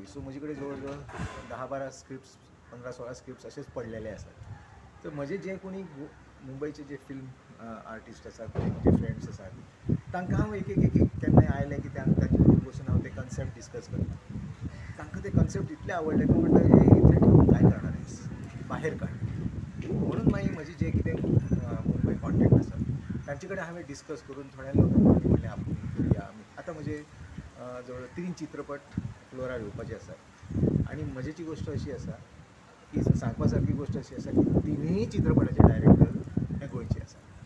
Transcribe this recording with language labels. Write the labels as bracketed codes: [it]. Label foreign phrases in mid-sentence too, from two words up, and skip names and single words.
[kok] सो म्हजे कडेन जवळ जवळ 10-12 स्क्रिप्ट्स 15-16 स्क्रिप्ट्स अशेच पडलेले आसात. तर म्हजे जे कोणी मुंबयचे जे [en] film artist [kok] आसात म्हजे फ्रेंड्स आसात तांकां हांव एक केन्नाय आयलें की तांचे कडेन बसून हांव ते कन्सेप्ट डिस्कस करता. तांकां ते कन्सेप्ट इतले आवडले की म्हणटा हे इतले ठेवून [mr] काय करणार आहेस बाहेर काड. [kok] म्हणून मागीर म्हजी जे कितें मुंबय कॉन्टॅक्ट आसात तांचे कडेन हांवें डिस्कस करून थोड्या लोकांनी म्हणलें आपूण करुया आमी. आतां म्हजे जवळ 3 चित्रपट फ्लोरार येवपाचे आसात. आनी मजेची गोश्ट अशी आसा की सांगपा सारकी गोश्ट अशी आसा की 3य चित्रपटाचे डायरेक्टर हे गोंयचे आसा.